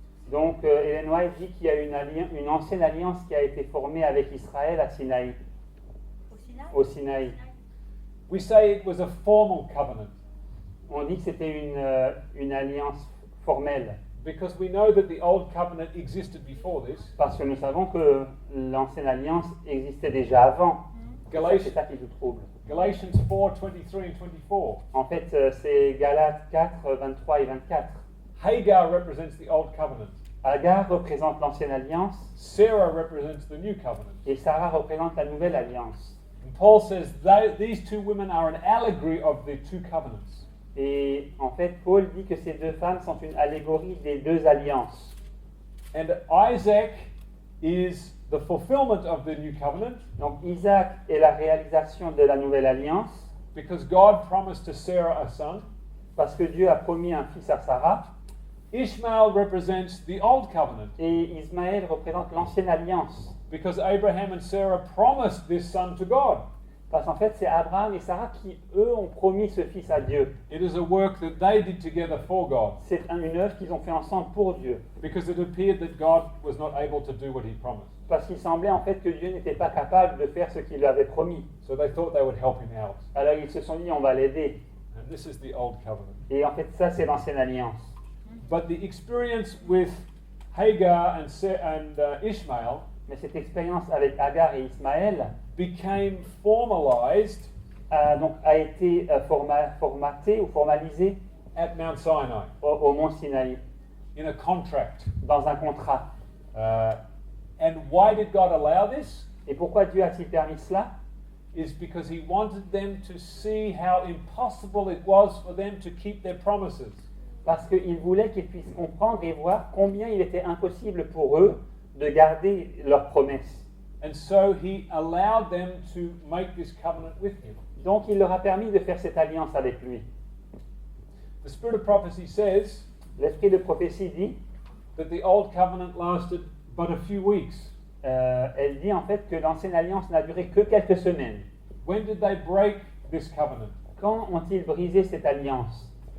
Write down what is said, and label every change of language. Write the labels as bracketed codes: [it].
[fr] Donc, Ellen White dit qu'il y a une ancienne alliance qui a été formée avec Israël à Sinaï. Au Sinaï. [en] We say it was a formal covenant [fr] On dit que c'était une alliance formelle, [en] because we know that the old covenant existed before this. [fr] parce que nous savons que l'ancienne alliance existait déjà avant. C'est ça qui nous trouble. [en] Galatians 4:23 and 24. [fr] En fait, c'est Galates 4, 23 et 24. [en] Hagar represents the old covenant. [fr] Agar représente l'ancienne alliance [en] Sarah represents the new covenant. [fr] et Sarah représente la nouvelle alliance. [en] And Paul says these two women are an allegory of the two covenants. [fr] Et en fait, Paul dit que ces deux femmes sont une allégorie des deux alliances. [en] And Isaac is the fulfillment of the new covenant [fr] Donc Isaac est la réalisation de la nouvelle alliance [en] because God promised to Sarah a son. [fr] parce que Dieu a promis un fils à Sarah. [en] Ishmael represents the old covenant [fr] Et Ismaël représente l'ancienne alliance. [en] because Abraham and Sarah promised this son to God. [fr] Parce qu'en fait, c'est Abraham et Sarah qui, eux, ont promis ce fils à Dieu. [en] It is a work that they did together for God [fr] C'est une œuvre qu'ils ont fait ensemble pour Dieu. [en] because it appeared that God was not able to do what he promised. [fr] Parce qu'il semblait en fait que Dieu n'était pas capable de faire ce qu'il lui avait promis. [en] So they thought they would help him out. [fr] Alors ils se sont dit, on va l'aider. [en] And this is the old covenant. [fr] Et en fait, ça, c'est l'ancienne alliance. [en] But the experience with Hagar and Ishmael [fr] Mais cette expérience avec Agar et Ismaël [en] became formalized [fr] a été formatée ou formalisée [en] at Mount Sinai [fr] au mont Sinaï, [en] in a contract. [fr] dans un contrat. [en] And why did God allow this? [fr] Et pourquoi Dieu a-t-il permis cela? [en] Is because he wanted them to see how impossible it was for them to keep their promises. [fr] Parce qu'il voulait qu'ils puissent comprendre et voir combien il était impossible pour eux de garder leurs promesses. [en] And so he allowed them to make this covenant with him. [fr] Donc il leur a permis de faire cette alliance avec lui. [en] The Spirit of prophecy says [fr] L'esprit de prophétie dit, [en] that the old covenant lasted but a few weeks. [fr] elle dit en fait que l'ancienne alliance n'a duré que quelques semaines. [en] When did they break this covenant? [fr] Quand ont-ils brisé cette alliance?